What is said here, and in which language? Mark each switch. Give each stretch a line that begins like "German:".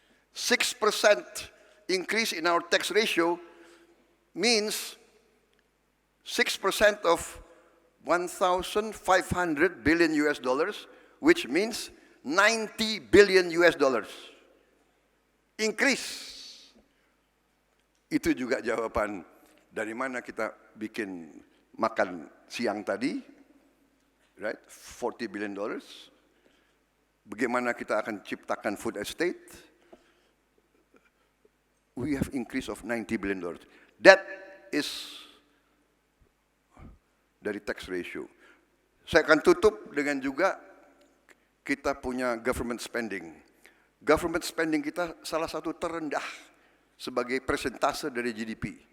English: 6% increase in our tax ratio means 6% of 1,500 billion US dollars, which means 90 billion US dollars. Increase.
Indonesian: Itu juga jawaban dari mana kita bikin makan siang tadi,
English: right? 40 billion dollars.
Indonesian: Bagaimana kita akan ciptakan food estate?
English: We have increase of 90 billion dollars. That is
Indonesian: dari tax ratio. Saya akan tutup dengan juga kita punya government spending. Government spending kita salah satu terendah sebagai persentase dari GDP.